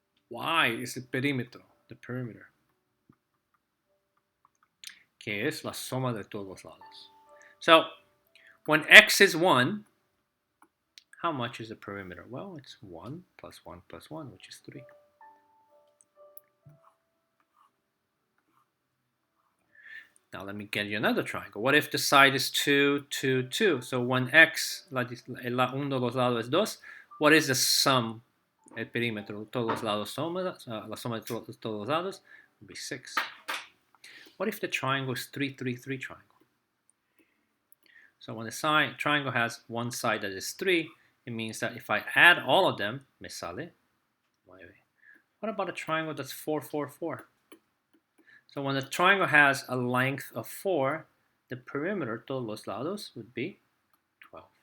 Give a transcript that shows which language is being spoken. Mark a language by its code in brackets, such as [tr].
[es] Y is el perímetro, [en] the perimeter, [es] que es la suma de todos los lados. [en] So when x is 1, how much is the perimeter? Well, it's 1 plus 1 plus 1, which is 3. Now let me get you another triangle. What if the side is 2, 2, 2? So when x, [es] uno de los lados es 2, [en] what is the sum? [es] El perímetro, todos los lados la suma de todos los lados [en] would be 6. What if the triangle is 3, 3, 3 triangle? So when the triangle has one side that is 3, it means that if I add all of them, [es] me sale 9. [en] What about a triangle that's 4, 4, 4? So when the triangle has a length of 4, the perimeter, [es] todos los lados, [en] would be 12.